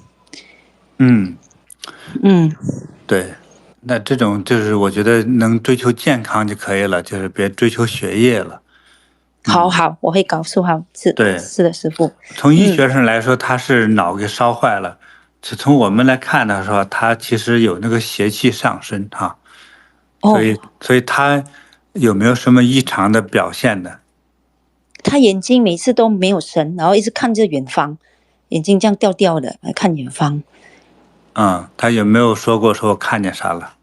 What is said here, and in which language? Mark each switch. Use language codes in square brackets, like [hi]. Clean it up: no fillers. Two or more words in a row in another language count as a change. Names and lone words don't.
[zh] 對，那這種就是我覺得能追求健康就可以了，就是別追求學業了。好，我會告訴他。對，是的，師父。從醫學上來說，他是腦給燒壞了。從我們來看的時候，他其實有那個邪氣上身哈。所以他有沒有什麼異常的表現呢？他眼睛每次都沒有神，然後一直看着遠方，眼睛這樣掉掉的看遠方。他有沒有說過說我看見啥了？